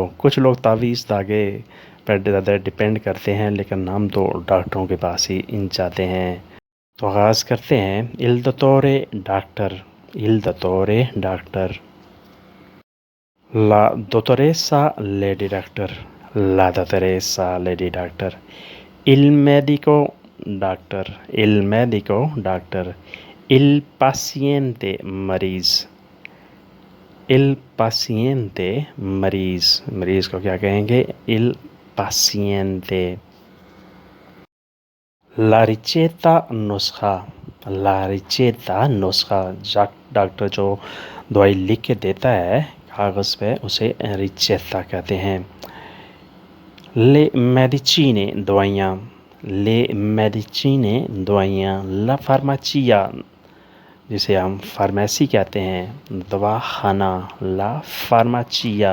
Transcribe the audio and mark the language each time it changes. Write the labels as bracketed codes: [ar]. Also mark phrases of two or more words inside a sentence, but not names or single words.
[hi] कुछ लोग तावीज़ धागे पर ज़्यादा डिपेंड करते हैं, लेकिन हम तो डॉक्टरों के पास ही जाते हैं। तो आगाज़ करते हैं। [it] il dottore डॉक्टर, il dottore डॉक्टर। la dottoressa [en] lady doctor, [it] la dottoressa [en] lady doctor. [it] Il medico doctor, il medico doctor, il paciente मरीज़, il paciente मरीज़, [hi] मरीज़ को क्या कहेंगे? [it] il paciente। la ricetta नुस्खा, la ricetta नुस्खा। [hi] डॉक्टर जो दवाई लिख के देता है कागज़ पे उसे रिचेता कहते हैं। [it] le medicine दवाइयाँ, le medicine दवाइयाँ। la farmacia [hi] जिसे हम फार्मेसी कहते हैं, दवाखाना, [it] la farmacia.